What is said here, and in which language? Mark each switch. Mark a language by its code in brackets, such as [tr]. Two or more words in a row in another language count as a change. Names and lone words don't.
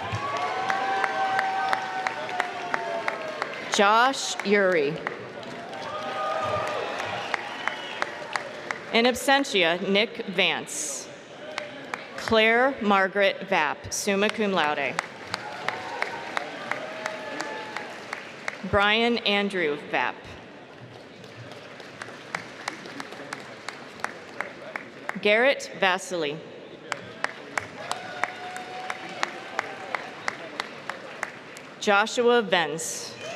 [en] Josh Uri. [la] In absentia, [en] Nick Vance. Claire Margaret Vapp, [la] summa cum laude. [en] Brian Andrew Vapp. Garrett Vasily. Joshua Vence.